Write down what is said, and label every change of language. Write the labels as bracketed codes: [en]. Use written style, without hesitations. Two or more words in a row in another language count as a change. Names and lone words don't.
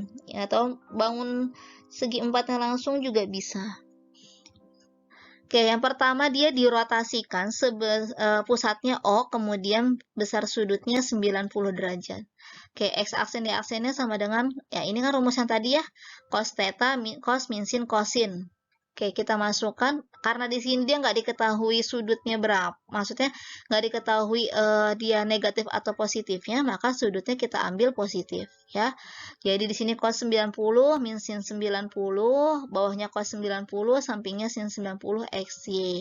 [id] Atau bangun segi empatnya langsung juga bisa. Oke, yang pertama dia dirotasikan pusatnya O, kemudian besar sudutnya 90 derajat. Oke, X aksen Y aksennya sama dengan, ya ini kan rumus yang tadi ya, cos theta, cos min sin, cosin. Oke, kita masukkan, karena di sini dia nggak diketahui sudutnya berapa, maksudnya nggak diketahui dia negatif atau positifnya, maka sudutnya kita ambil positif, ya. Jadi di sini cos 90, min sin 90, bawahnya cos 90, sampingnya sin 90 XY.